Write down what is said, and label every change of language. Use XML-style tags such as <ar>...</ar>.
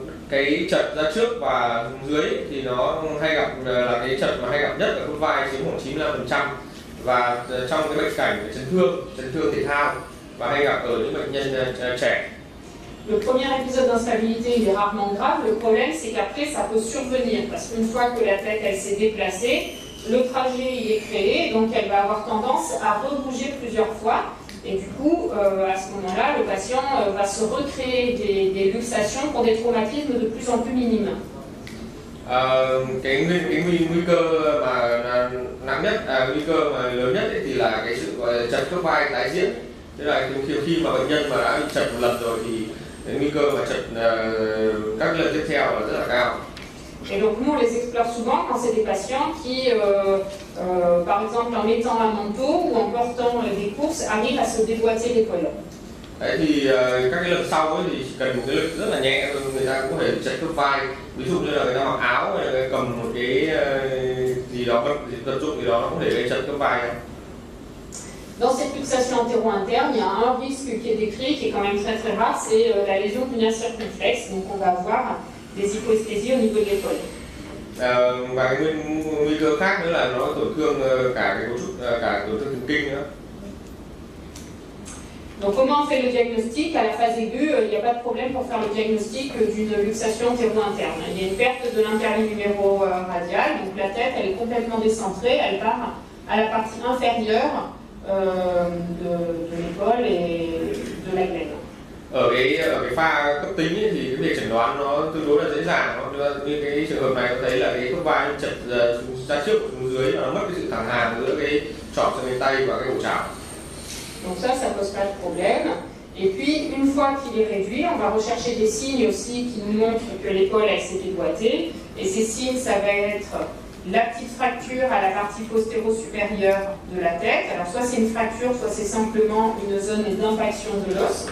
<vi>Cái chật ra trước và dưới thì nó hay gặp là cái chật mà hay gặp nhất ở khớp vai, chiếm khoảng 95%, và trong cái bệnh cảnh chấn thương thể thao và hay gặp ở những bệnh nhân trẻ.</vi> <fr>Le premier épisode d'instabilité il est rarement grave, le problème c'est qu'après ça peut survenir parce qu'une fois que la tête elle s'est déplacée, le trajet il est créé, donc elle va avoir tendance à rebouger plusieurs fois. Et du coup, à ce moment-là, le patient va se recréer des luxations pour des traumatismes de plus en plus minimes.</fr> <vi>Cái nguy cơ mà nặng nhất, nguy cơ mà lớn nhất ấy thì là cái sự gọi là chật khớp vai tái diễn. Tức là khi mà bệnh nhân mà đã bị chật một lần rồi thì cái nguy cơ mà chật các lần tiếp theo là rất là cao.</vi> <fr>Et donc nous on les explore souvent quand c'est des patients qui, par exemple en mettant un manteau ou en portant des courses, arrivent à se déboîter l'épaule.</fr> <vi>Đấy thì các cái lần sau ấy thì chỉ cần một cái lực rất là nhẹ thôi người ta cũng có thể chật khớp vai. Ví dụ như là người ta mặc áo hay là cầm một cái gì đó vật dụng gì đó nó có thể gây chật khớp vai.</vi> <fr>Dans cette luxation antéro-interne, il y a un risque qui est décrit, qui est quand même très très rare, c'est la lésion punaire circonflexe. Donc on va avoir des hypoesthésies au niveau de l'épaule.</fr> <vi>Và cái nguy cơ khác nữa là nó tổn thương cả cái cấu trúc, cả tổn thương thần kinh nữa.</vi> <fr>Donc comment on fait le diagnostic? À la phase aiguë, il n'y a pas de problème pour faire le diagnostic d'une luxation antéro-interne. Il y a une perte de l'interligne-numéro-radial, donc la tête elle est complètement décentrée, elle part à la partie inférieure de l'épaule et de la glène.</fr> <vi>Ở cái pha cấp tính ấy, thì cái việc chẩn đoán nó tương đối là dễ dàng. Như cái trường hợp này có thấy là cái khớp vai chật ra trước và xuống dưới, nó mất cái sự thẳng hàng giữa cái trỏ xương cánh tay và cái ổ chảo.</vi> <fr>Donc ça pose pas de problème. Et puis, une fois qu'il est réduit, on va rechercher des signes aussi qui nous montrent que l'épaule elle s'est déboîtée. Et ces signes, ça va être la petite fracture à la partie postéro-supérieure de la tête. Alors soit c'est une fracture, soit c'est simplement une zone d'impaction de l'os.</fr>